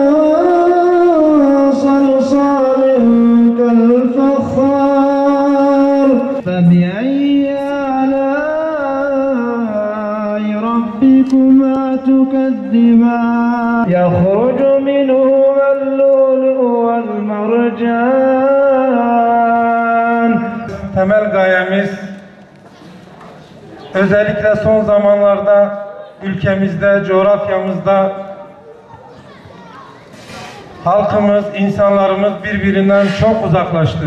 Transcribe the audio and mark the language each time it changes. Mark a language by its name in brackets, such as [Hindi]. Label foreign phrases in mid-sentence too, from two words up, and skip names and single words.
[Arabic] صلصال كالفخار فبأي آلاء ربكما تكذبان يخرج منهما اللؤلؤ والمرجان. [Turkish] Temel gayemiz özellikle son zamanlarda ülkemizde, coğrafyamızda halkımız, insanlarımız birbirinden çok uzaklaştı.